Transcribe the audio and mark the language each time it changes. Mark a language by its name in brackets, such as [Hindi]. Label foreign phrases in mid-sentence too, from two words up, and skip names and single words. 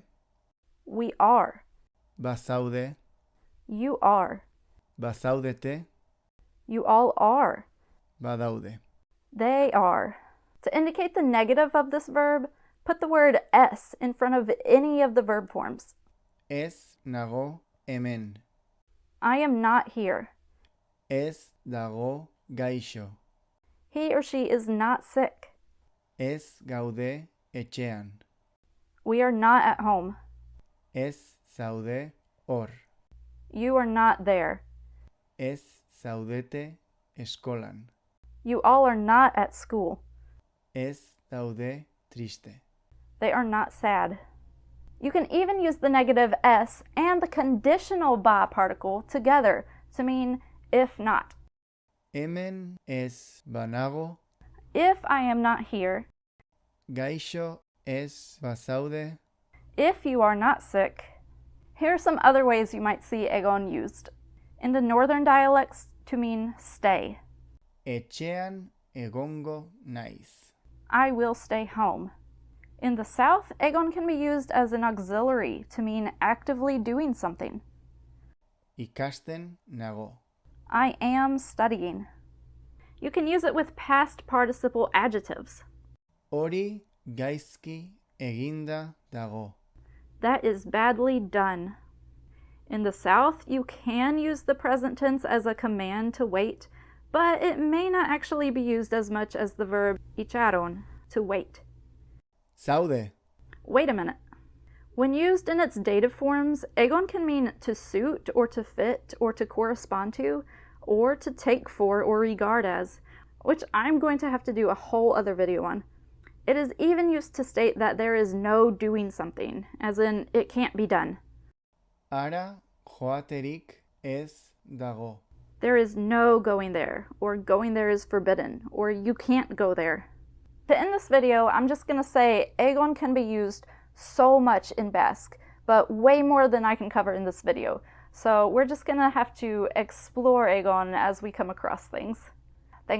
[English] We are. [Basque] Bazaude. [English] You are. [Basque] Bazaudete. [English] You all are. [Basque] Badaude. [English] They are. To indicate the negative of this verb, put the word s in front of any of the verb forms. [Basque] Ez nago hemen. [English] I am not here. [Basque] Ez dago gaixo. [English] He or she is not sick. [Basque] Ez gaude etxean. [English] We are not at home. [Basque] Ez zaude hor. [English] You are not there. [Basque] Ez zaudete eskolan. [English] You all are not at school. [Basque] Ez daude triste. [English] They are not sad. You can even use the negative s and the conditional ba particle together to mean if not. [Basque] Hemen ez banago. [English] If I am not here, [Basque] Gaixo ez bazaude. [English] if you are not sick. Here are some other ways you might see egon used. In the northern dialects, to mean stay. [Basque] Etxean egongo naiz. [English] I will stay home. In the south, egon can be used as an auxiliary to mean actively doing something. [Basque] Ikasten nago. [English] I am studying. You can use it with past participle adjectives. [Basque] Hori gaizki eginda dago. [English] That is badly done. In the South, you can use the present tense as a command to wait, but it may not actually be used as much as the verb echaron, to wait. [Basque] Zaude. [English] Wait a minute. When used in its dative forms, egon can mean to suit or to fit or to correspond to, or to take for or regard as, which I'm going to have to do a whole other video on. It is even used to state that there is no doing something, as in it can't be done. [Basque] Ara joaterik ez dago. [English] There is no going there, or going there is forbidden, or you can't go there. To end this video, I'm just going to say egon can be used so much in Basque, but way more than I can cover in this video. So we're just going to have to explore egon as we come across things.